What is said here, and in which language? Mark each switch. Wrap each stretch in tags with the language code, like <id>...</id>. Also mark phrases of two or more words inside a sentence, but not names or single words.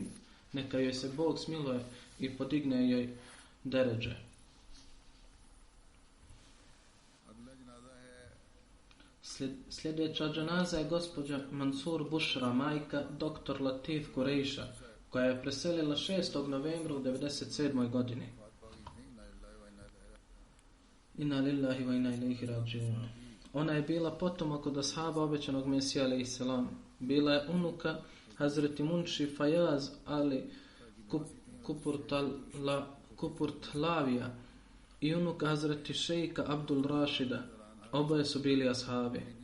<bs>Neka joj se Bog smiluje i podigne joj deredže. Sljedeća dženaza je gospođa Mansur Bushra, majka dr. Latif Kurejša, koja je preselila 6. novembra u 1997. godini.</bs> <ar>إنا لله وإنا إليه راجعون.</ar> <bs>Ona je bila potomak od ashaba obećanog Mesija</bs> <ar>عليه السلام.</ar> <bs>Bila je unuka Hazreti Munši Fajaz Ali Kupurtlavija i unuka Hazreti Šejka Abdul Rašida. Oboje su bili ashabi.</bs>